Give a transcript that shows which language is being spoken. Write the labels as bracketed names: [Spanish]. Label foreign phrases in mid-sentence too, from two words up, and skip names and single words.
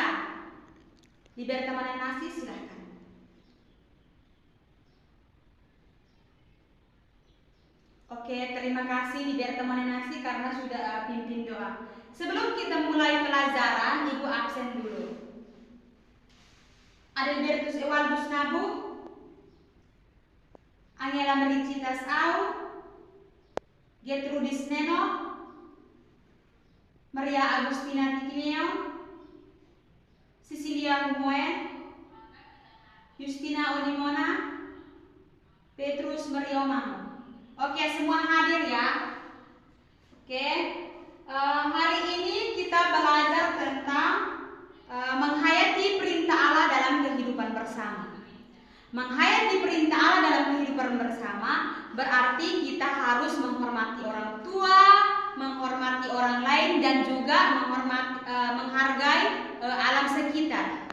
[Indonesian] Diberi temanan nasi, silahkan. Oke, terima kasih diberi temanan nasi karena sudah pimpin doa. Sebelum kita mulai pelajaran, Ibu absen dulu. Adelbertus Ewaldus Nabu, Angela Mericitas Au, Gertrudis Neno, Maria Agustina Tikimeo, Cecilia Humoen, Justina Odimona, Petrus Mariomang. Oke, semua hadir ya. Oke, hari ini kita belajar tentang menghayati perintah Allah dalam kehidupan bersama. Menghayati perintah Allah dalam kehidupan bersama berarti kita harus menghormati orang tua, menghormati orang lain, dan juga menghargai alam sekitar.